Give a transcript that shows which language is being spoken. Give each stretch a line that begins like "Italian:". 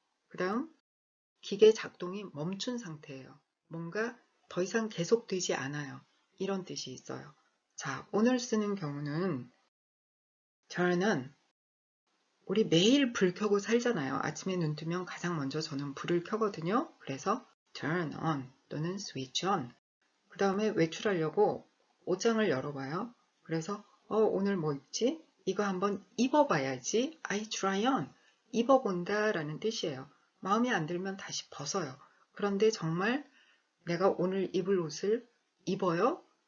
Korean: 그 다음 기계 작동이 멈춘 상태예요. 뭔가 더 이상 계속되지 않아요. 이런 뜻이 있어요. 자, 오늘 쓰는 경우는 turn on. 우리 매일 불 켜고 살잖아요. 아침에 눈 뜨면 가장 먼저 저는 불을 켜거든요. 그래서
English: turn on
Korean: 또는
English: switch on.
Korean: 그 다음에 외출하려고 옷장을 열어봐요. 그래서 오늘 뭐 입지? 이거 한번 입어봐야지.
English: I try on.
Korean: 입어본다 라는 뜻이에요. 마음에 안 들면 다시 벗어요. 그런데 정말 내가 오늘 입을 옷을 입어요?